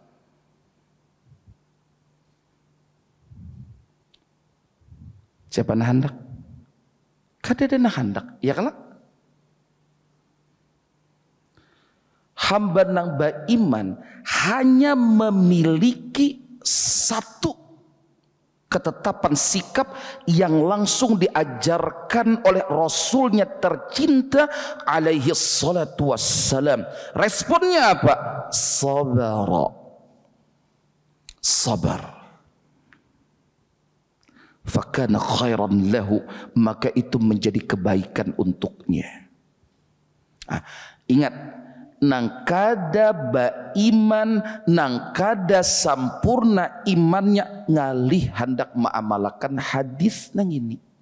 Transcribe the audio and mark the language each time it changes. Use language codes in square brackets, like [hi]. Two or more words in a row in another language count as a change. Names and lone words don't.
[bjn] Siapa nak hendak? Kada ada nak hendak, ya kan? [id] Hamba nang beriman hanya memiliki satu ketetapan sikap yang langsung diajarkan oleh Rasulnya tercinta alaihi salatu wassalam. Responnya apa? Sabar. Sabar. [ar] فكان خيرا له, [id] maka itu menjadi kebaikan untuknya. [bjn] Ingat, nang kada baiman, nang kada sampurna imannya ngalih hendak mengamalkan hadis nang ini.